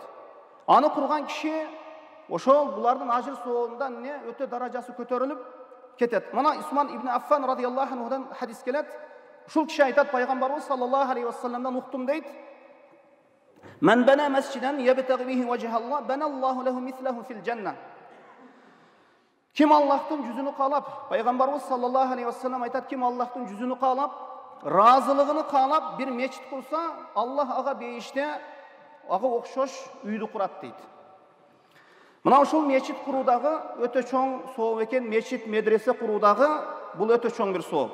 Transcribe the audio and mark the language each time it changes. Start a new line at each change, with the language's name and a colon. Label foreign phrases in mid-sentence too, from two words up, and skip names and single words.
Kyrgyz: Аны курган киши ошол булардын ажыр сообундан өтө даражасы көтөрүлүп кетет. Мына Усман ибн Аффан
Arabic: رضي الله عنه
Kyrgyz: хадис келет. Ушул киши айтат, пайгамбарыбыз
Arabic: صلى الله عليه وسلم
Kyrgyz: уктум дейт.
Arabic: من بنى مسجدا يبتغي به وجه الله بنى الله له مثله في الجنة.
Kyrgyz: Ким Аллахтын жүзүнү каалап, пайгамбарыбыз
Arabic: صلى الله عليه وسلم
Kyrgyz: айтат, ким Аллахтын жүзүнү каалап, разылыгын каалап бир мечит курса, Аллах ага бейиште ага окшош үйдү курат дейт. Мына ушул мечит куруудагы өтө чоң сооп экен, мечит, медресе куруудагы бул өтө чоң бир сооп.